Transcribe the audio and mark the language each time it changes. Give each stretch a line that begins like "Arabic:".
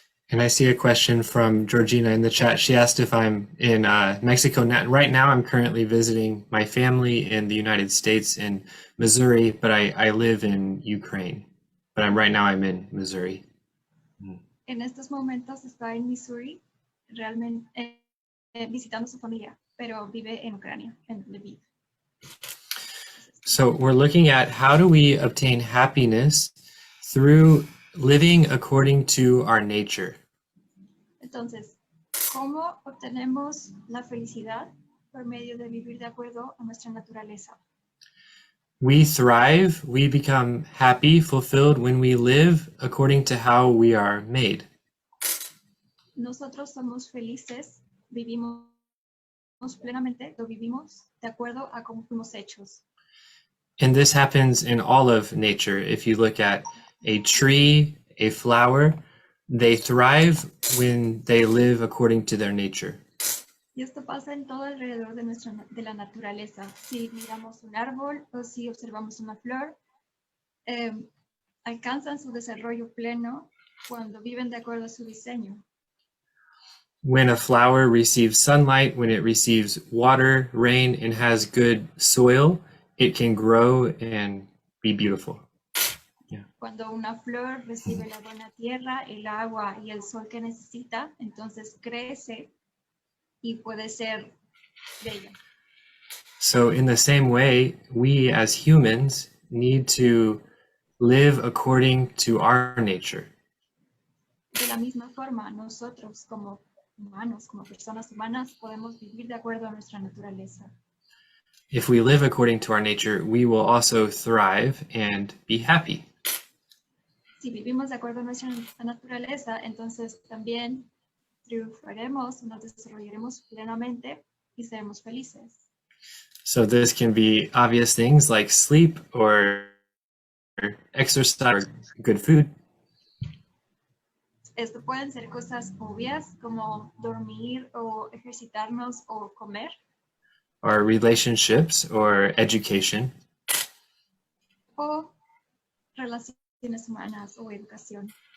English: And I see a question from Georgina in the chat. She asked if I'm in Mexico. Right now, I'm currently visiting my family in the United States in Missouri, but I live in Ukraine. But right now I'm in Missouri.
Spanish: En estos momentos está en Missouri, realmente visitando a su familia, pero vive en Ucrania, en Lviv.
English: So we're looking at how do we obtain happiness through living according to our nature.
Spanish: Entonces, ¿cómo obtenemos la felicidad? Por medio de vivir de acuerdo a nuestra naturaleza.
English: We thrive, we become happy, fulfilled when we live according to how we are made.
Spanish: Nosotros somos felices, vivimos plenamente, lo vivimos de acuerdo a cómo fuimos hechos.
English: And this happens in all of nature. If you look at a tree, a flower, they thrive when they live according to their nature.
Spanish: Y esto pasa en todo alrededor de la naturaleza. Si miramos un árbol o si observamos una flor, alcanzan su desarrollo pleno cuando viven de acuerdo a su diseño.
English: When a flower receives sunlight, when it receives water, rain, and has good soil, it can grow and be beautiful.
Spanish: Cuando una flor recibe la buena tierra, el agua y el sol que necesita, entonces crece y puede ser bella.
English: So in the same way, we as humans need to live according to our nature.
Spanish: De la misma forma, nosotros como humanos, como personas humanas, podemos vivir de acuerdo a nuestra naturaleza.
English: If we live according to our nature, we will also thrive and be happy.
Spanish: Si vivimos de acuerdo a nuestra naturaleza, entonces también triunfaremos, nos desarrollaremos plenamente y seremos felices.
English: So this can be obvious things like sleep or exercise or good food.
Spanish: Esto pueden ser cosas obvias como dormir o ejercitarnos o comer.
English: Or relationships or education.
Spanish: O relaciones humanas o educación.